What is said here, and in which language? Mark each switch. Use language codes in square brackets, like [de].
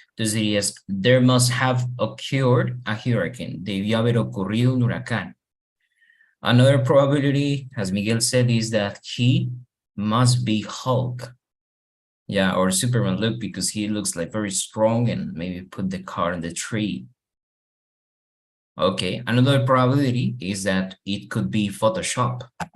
[en] Entonces dirías, there must have occurred a hurricane. [es] Debió haber ocurrido un huracán. [en] Another probability, as Miguel said, is that he must be Hulk. Yeah, or Superman look, because he looks like very strong, and maybe put the car in the tree. Okay, another probability is that it could be Photoshop.